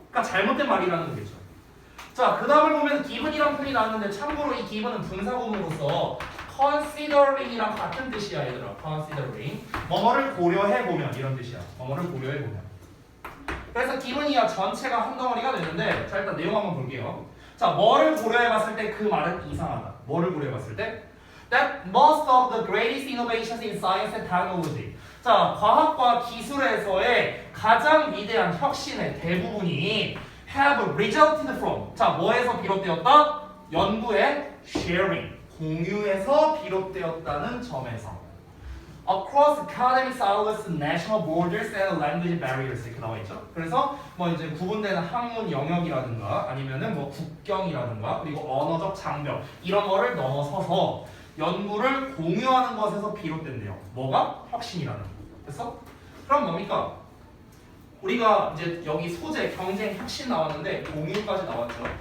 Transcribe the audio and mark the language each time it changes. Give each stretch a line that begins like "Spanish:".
Korean: 그러니까 잘못된 말이라는 거겠죠. 자, 그 다음을 보면 given이란 표현이 나왔는데 참고로 이 given은 분사구문으로서 considering이랑 같은 뜻이야 얘들아. considering 뭐뭐를 고려해보면 이런 뜻이야. 뭐뭐를 고려해보면. 그래서 given이야 전체가 한 덩어리가 되는데 자 일단 내용 한번 볼게요. 자, 뭐를 고려해봤을 때 그 말은 이상하다. 뭐를 고려해봤을 때
English: That most of the greatest innovations in science and technology.
Korean: 자, 과학과 기술에서의 가장 위대한 혁신의 대부분이
English: have resulted from.
Korean: 자, 뭐에서 비롯되었다? 연구의 sharing, 공유에서 비롯되었다는 점에서.
English: Across academic silos, national borders and language barriers 이렇게 나와 있죠.
Korean: 그래서 뭐 이제 구분되는 학문 영역이라든가 아니면은 뭐 국경이라든가 그리고 언어적 장벽 이런 거를 넘어서서 연구를 공유하는 것에서 비롯된대요. 뭐가? 혁신이라는 거. 됐어? 그럼 뭡니까? 우리가 이제 여기 소재, 경쟁, 혁신 나왔는데 공유까지 나왔죠.